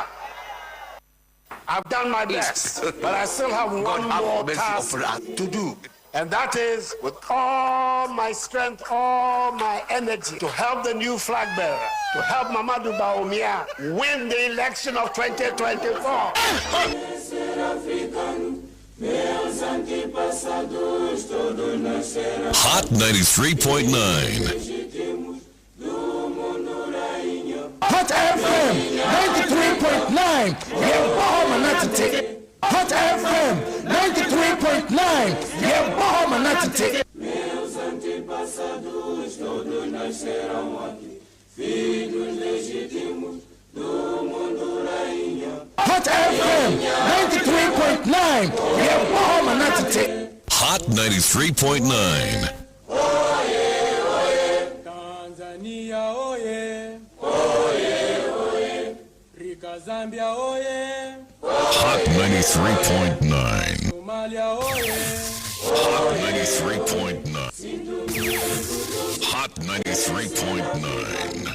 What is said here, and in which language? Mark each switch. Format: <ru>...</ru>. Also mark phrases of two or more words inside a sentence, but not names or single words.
<en>I've done my best, but I still have one more task to do. And that is with all my strength, all my energy to help the new flag bearer, to help Mamadou Bawumia win the election of 2024. Hot 93.9. Hot FM 93.9. Hot FM 93.9.</en> <pt>Meus antepassados todos nasceram aqui, filhos legítimos do mundo rainha.</pt> <en>Hot FM 93.9. Hot 93.9. Tanzania oye, oye, Rika Zambia oye, Hot 93.9. Somalia oye, Hot 93.9. Hot 93.9.</en>